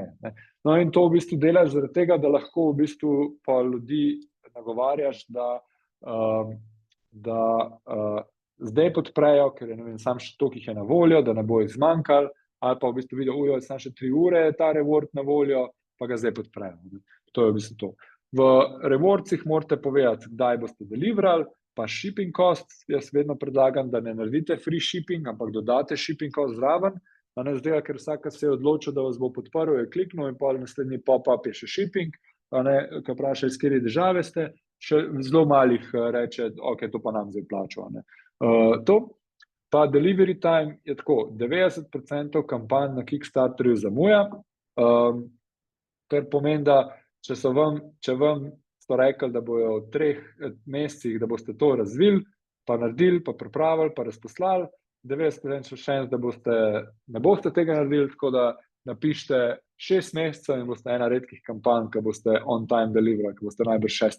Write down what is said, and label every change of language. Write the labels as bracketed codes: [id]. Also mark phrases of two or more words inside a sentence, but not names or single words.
[sl] No in to v bistvu delaš zaradi tega, da lahko v bistvu pa ljudi nagovarjaš, da zdaj podprejo, ker je sam še toliko jih je na voljo, da ne bo jih zmanjkalo, ali pa v bistvu vidijo, sam še 3 ure je ta reward na voljo, pa ga zdaj podprejo. To je v bistvu to. V rewardsih morate povedati, kdaj boste deliverali, pa [en] shipping cost, [sl] jaz vedno predlagam, da ne naredite [en] free shipping, [sl] ampak dodate [en] shipping cost [sl] zraven, zdaj, ker vsak se je odločil, da vas bo podprl, je kliknil in pol naslednji pop-up je še shipping, ko vprašajo, iz katere države ste, še zelo malih reče, ok, to pa nam zdaj plačo. To, pa [en] delivery time [sl] je tako, 90% kampanj na Kickstarterju zamuja, kar pomeni, da če vam so rekli, da bojo v 3 mesecih, da boste to razvili, pa naredili, pa pripravili, pa razposlali, 90% šans, da ne boste tega naredili, tako da napišite 6 mesecev in boste ena redkih kampanj, ki boste [en] on time [sl] deliverali, ki boste najbrž 6.